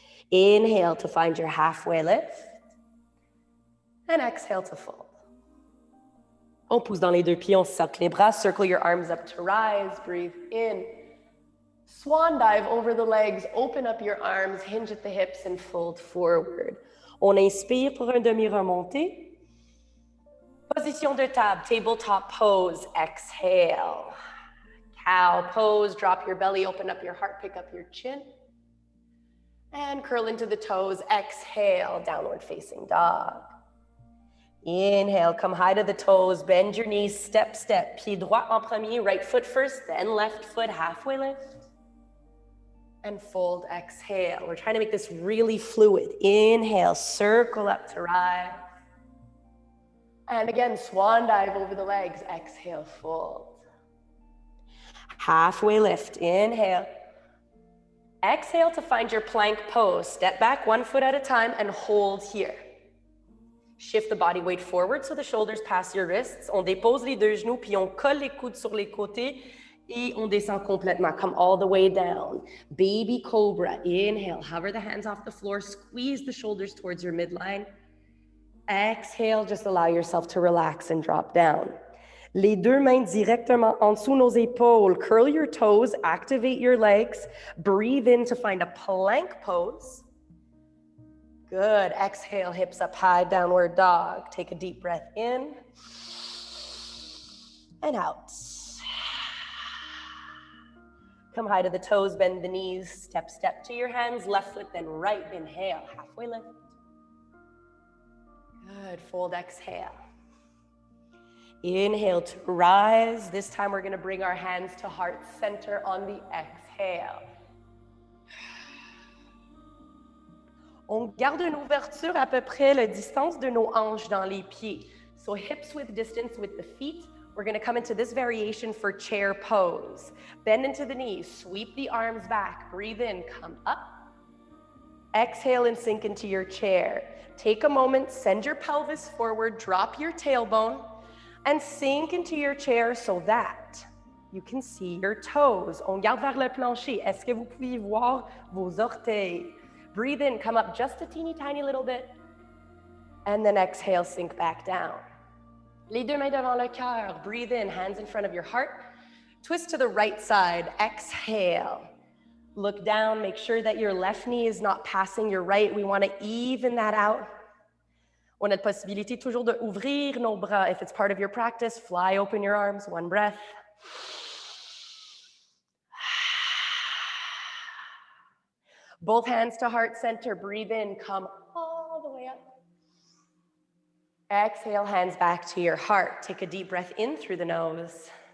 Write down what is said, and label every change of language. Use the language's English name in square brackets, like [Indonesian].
[English] Inhale to find your halfway lift. And exhale to fold. [French] On pousse dans les 2 pieds, on cercle les bras, [English] circle your arms up to rise, breathe in. Swan dive over the legs, open up your arms, hinge at the hips and fold forward. [French] On inspire pour un demi-remontée. Position de table, [English] tabletop pose, exhale. Cow pose, drop your belly, open up your heart, pick up your chin. And curl into the toes, exhale, downward facing dog. Inhale, come high to the toes, bend your knees, step, step. [French] Pied droit en premier, [English] right foot first, then left foot, halfway lift. And fold, exhale. We're trying to make this really fluid. Inhale, circle up to rise. And again, swan dive over the legs, exhale, fold. Halfway lift, inhale. Exhale to find your plank pose. Step back 1 foot at a time and hold here. Shift the body weight forward so the shoulders pass your wrists. [French] On dépose les 2 genoux, puis on colle les coudes sur les côtés et on descend complètement. [English] Come all the way down. Baby cobra, inhale. Hover the hands off the floor. Squeeze the shoulders towards your midline. Exhale, just allow yourself to relax and drop down. [French] Les 2 mains directement en dessous nos épaules. [English] Curl your toes, activate your legs. Breathe in to find a plank pose. Good. Exhale, hips up high, downward dog. Take a deep breath in and out. Come high to the toes, bend the knees, step, step to your hands, left foot, then right. Inhale, halfway lift. Good. Fold, exhale. Inhale to rise. This time we're going to bring our hands to heart center on the exhale. [French] On garde une ouverture à peu près la distance de nos hanches dans les pieds. [English] So hips width distance with the feet. We're going to come into this variation for chair pose. Bend into the knees, sweep the arms back, breathe in, come up. Exhale and sink into your chair. Take a moment, send your pelvis forward, drop your tailbone, and sink into your chair so that you can see your toes. [French] On garde vers le plancher. Est-ce que vous pouvez voir vos orteils? [English] Breathe in, come up just a teeny tiny little bit. And then exhale, sink back down. [French] Les 2 mains devant le cœur. [English] Breathe in, hands in front of your heart. Twist to the right side. Exhale. Look down, make sure that your left knee is not passing your right. We want to even that out. [French] On a la possibilité toujours de ouvrir nos bras. [English] If it's part of your practice, fly open your arms. 1 breath. Both hands to heart center. Breathe in, come all the way up. Exhale, hands back to your heart. Take a deep breath in through the nose.